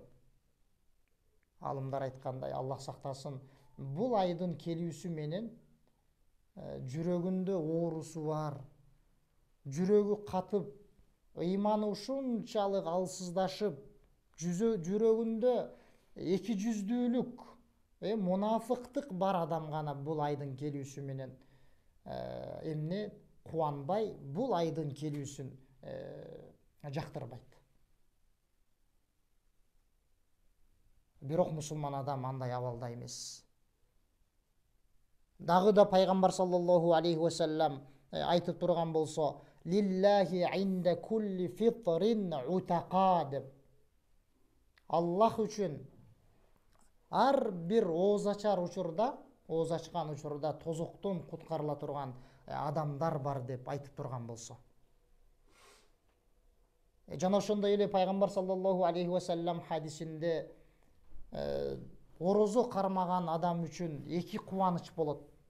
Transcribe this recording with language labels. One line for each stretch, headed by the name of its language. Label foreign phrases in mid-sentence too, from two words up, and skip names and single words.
Kyrgyz: Алымдар айткандай, Аллах сактасын, бул айдын келүүсү менен жүрөгүндө оорусу бар, жүрөгү катып, ыйманы ушунчалык алсыздашып, жүрөгүндө эки жүздүүлүк, мунафыктык бар адам гана бул айдын келүүсү менен эмне кубанбай, бул айдын келүүсүн жактырбайт. Бирок мусулман адам андай абалда эмес. Дагы да пайгамбар
Arabic: صلى الله عليه وسلم
Kyrgyz: айтып турган болсо,
Arabic: "لله عند كل فطر عتقاء" деп.
Kyrgyz: Аллах үчүн ар бир оозачар учурда ооз ачкан учурда тозоктон куткарыла турган адамдар бар деп айтып турган болсо. Жана ошондой эле пайгамбар
Arabic: صلى الله عليه وسلم
Kyrgyz: хадисинде орозо кармаган адам үчүн эки кубаныч болот.